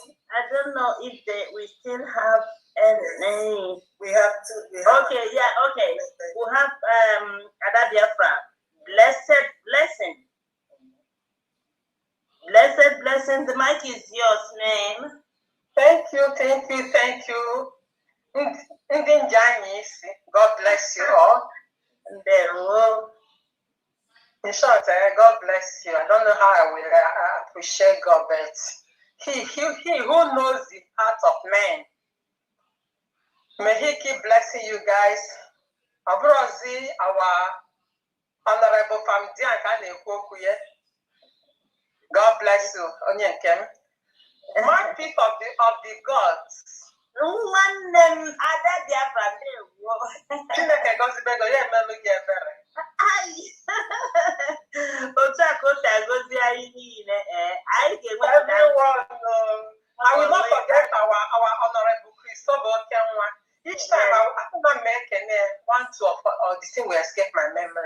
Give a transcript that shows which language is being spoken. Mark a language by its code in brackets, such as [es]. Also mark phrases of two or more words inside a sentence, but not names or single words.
[en] I don't know if we still have any. We have to. Okay, yeah, okay. We have Ada Biafra. Blessed blessing. Blessed blessing. The mic is yours, name. Thank you. [ig] Ndị nje anyị isi, [en] God bless you all. Ndewo. In short, God bless you. I don't know how I will appreciate God, but He who knows the heart of man. May He keep blessing you guys. Abrozi, our honorable family, God bless you. Onyenkem. Mouthpiece of the gods. One name, other BIAFRA. [ig] Chineke gozibego ya emelu gị ebere. [en] Everyone, I will not forget our honorable Christopher Okenwa. Each time I make one, two of the thing will escape my memory.